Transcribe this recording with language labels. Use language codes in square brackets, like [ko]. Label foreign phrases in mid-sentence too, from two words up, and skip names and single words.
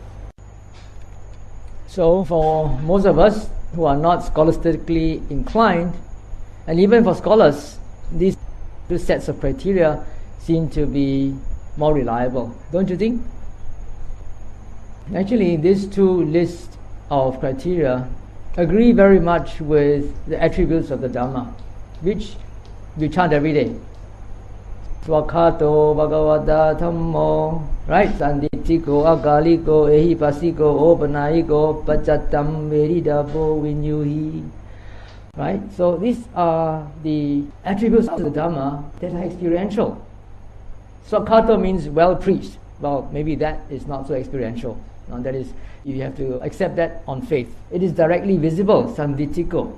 [en] So for most of us who are not scholastically inclined, and even for scholars, these two sets of criteria seem to be more reliable, don't you think? Actually, these two lists of criteria agree very much with the attributes of the Dhamma, which we chant every day. [pi] Swakhato Bhagavata Dhammo, right? Sanditiko, Agaliko, Ehipasiko, Opanayiko, Pachatam, Veridabo, Vinyuhi. [en] Right? So these are the attributes of the Dhamma that are experiential. Swakhato means well preached. Well, maybe that is not so experiential. That is, you have to accept that on faith. It is directly visible, sanditiko.